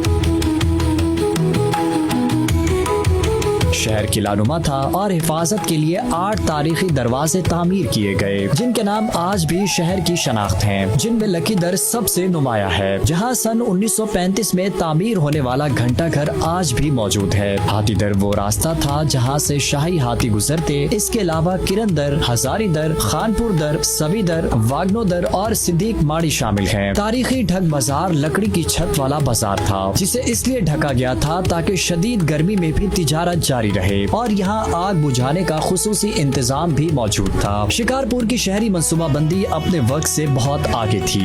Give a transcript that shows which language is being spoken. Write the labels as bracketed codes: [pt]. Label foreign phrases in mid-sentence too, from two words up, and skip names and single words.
[ur] شہر قلعہ نما تھا اور حفاظت کے لیے 8 تاریخی دروازے تعمیر کیے گئے جن کے نام آج بھی شہر کی شناخت ہیں، جن میں لکی در سب سے نمایاں ہے، جہاں سن 1935 میں تعمیر ہونے والا گھنٹہ گھر آج بھی موجود ہے۔ ہاتھی در وہ راستہ تھا جہاں سے شاہی ہاتھی گزرتے، اس کے علاوہ کرن در، ہزاری در، خانپور در، سوی در، واگنو در اور صدیق ماڑی شامل ہیں۔ تاریخی ڈھگ بازار لکڑی کی چھت والا بازار تھا جسے اس لیے ڈھکا گیا تھا تاکہ شدید گرمی میں بھی تجارت جاری رہے، اور یہاں آگ بجھانے کا خصوصی انتظام بھی موجود تھا۔ شکارپور کی شہری منصوبہ بندی اپنے وقت سے بہت آگے تھی۔